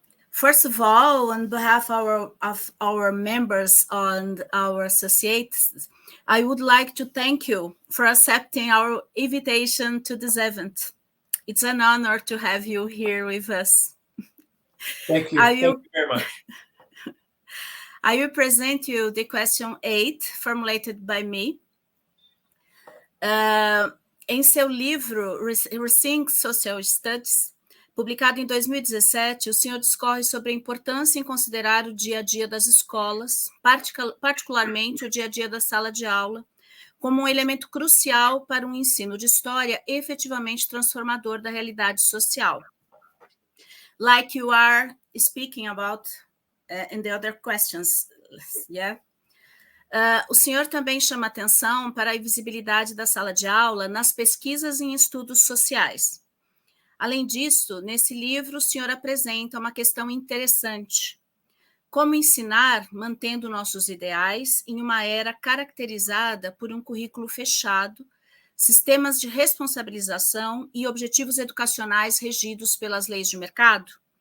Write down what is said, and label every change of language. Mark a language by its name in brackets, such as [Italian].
[English] First of all, on behalf of our members and our associates, I would like to thank you for accepting our invitation to this event. It's an honor to have you here with us. Thank you. Thank you very much. I will present you the question 8, formulated by me. [Portuguese] Em seu livro, Rethink Social Studies, publicado em 2017, o senhor discorre sobre a importância em considerar o dia a dia das escolas, particularmente o dia a dia da sala de aula, como um elemento crucial para um ensino de história efetivamente transformador da realidade social. [English] Like you are speaking about in the other questions, yeah? [Portuguese] O senhor também chama atenção para a invisibilidade da sala de aula nas pesquisas em estudos sociais. Além disso, nesse livro, o senhor apresenta uma questão interessante. Como ensinar mantendo nossos ideais em uma era caracterizada por um currículo fechado, sistemas de responsabilização e objetivos educacionais regidos pelas leis de mercado?